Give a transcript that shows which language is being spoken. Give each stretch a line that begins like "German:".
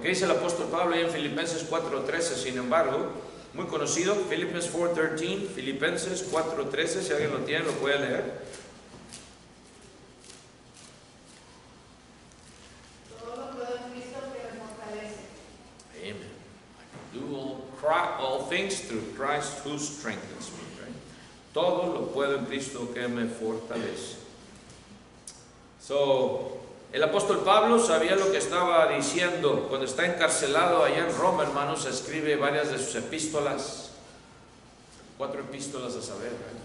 Spanish: ¿Qué dice el apóstol Pablo ahí en Filipenses 4:13? Sin embargo, muy conocido, Philippians 4:13, Filipenses 4:13, si alguien lo tiene, lo puede leer. Todo lo puedo en Cristo que me fortalece.
English: Amen. I can do all things through Christ who strengthens me. Right?
Spanish: Todo lo puedo en Cristo que me fortalece. El apóstol Pablo sabía lo que estaba diciendo cuando está encarcelado allá en Roma, hermanos. Escribe varias de sus epístolas, 4 epístolas a saber, ¿verdad?